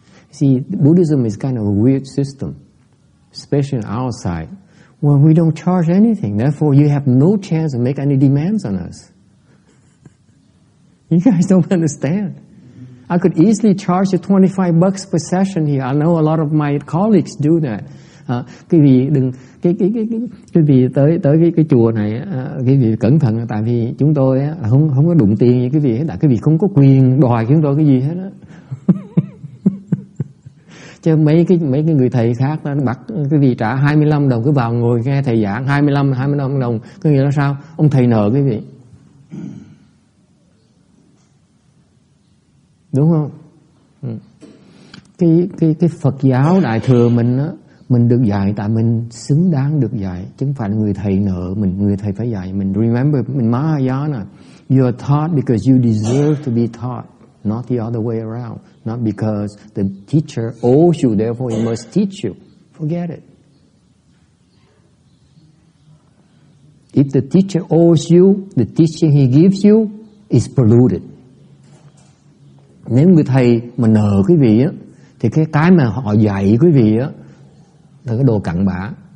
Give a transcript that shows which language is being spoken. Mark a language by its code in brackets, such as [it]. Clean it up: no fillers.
[en] See, Buddhism is kind of a weird system, especially on our side, where we don't charge anything. Therefore, you have no chance to make any demands on us. You guys don't understand. I could easily charge you $25 per session here. I know a lot of my colleagues do that. [vi] Quý vị đừng quý vị tới cái chùa này, quý vị cẩn thận, tại vì chúng tôi không có đụng tiền như quý vị hết, quý vị không có quyền đòi chúng tôi cái gì hết á. Chứ mấy cái người thầy khác nó bắt quý vị trả 25 đồng cứ vào ngồi nghe thầy giảng 25 đồng, có nghĩa là sao? Ông thầy nợ quý vị. Đúng không? Cái Phật giáo Đại thừa mình á, mình được dạy tại mình xứng đáng được dạy, chứ không phải là người thầy nợ mình, người thầy phải dạy mình. [en] Remember, [vi] mình [en] Mahayana, you are taught because you deserve to be taught, not the other way around. Not because the teacher owes you, therefore he must teach you. Forget it. If the teacher owes you, the teaching he gives you is polluted. [vi] Nếu người thầy mà nợ quý vị á, thì cái mà họ dạy quý vị á là cái đồ cặn bã.